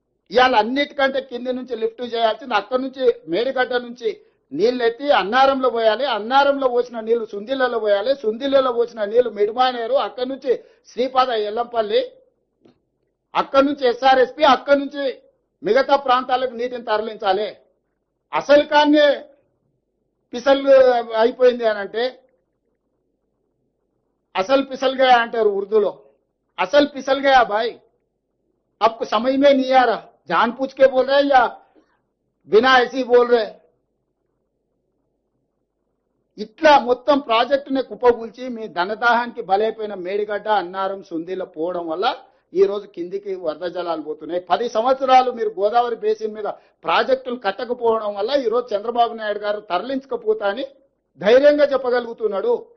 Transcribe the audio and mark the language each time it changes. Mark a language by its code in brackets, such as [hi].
[te] ఇవాళ అన్నిటికంటే కింది నుంచి లిఫ్ట్ చేయాల్సింది, అక్కడి నుంచి మేడిగడ్డ నుంచి నీళ్లు ఎత్తి అన్నారంలో పోయాలి, అన్నారంలో పోసిన నీళ్లు సుందిళ్లలో పోయాలి, సుందిళ్లలో పోసిన నీళ్లు మిడిమానేరు, అక్కడి నుంచి శ్రీపాద ఎల్లంపల్లి, అక్కడి నుంచి ఎస్ఆర్ఎస్పి, అక్కడి నుంచి మిగతా ప్రాంతాలకు నీటిని తరలించాలి. అసలు కానీ పిసల్ అయిపోయింది అని అంటే, అసలు [hi] పిసల్ గయా [te] అంటారు ఉర్దూలో. [hi] అసలు పిసల్ గయా భాయ్, आपको समझ में नहीं आ रहा, जानबूझ के बोल रहे या बिना ऐसी बोल रहे. [te] ఇట్లా మొత్తం ప్రాజెక్టుని కుప్పగూల్చి మీ ధనదాహానికి బలైపోయిన మేడిగడ్డ, అన్నారం, సుందీల పోవడం వల్ల ఈ రోజు కిందికి వరద జలాలు పోతున్నాయి. 10 సంవత్సరాలు మీరు గోదావరి బేసిన్ మీద ప్రాజెక్టులు కట్టకపోవడం వల్ల ఈ రోజు చంద్రబాబు నాయుడు గారు తరలించకపోతా అని ధైర్యంగా చెప్పగలుగుతున్నాడు.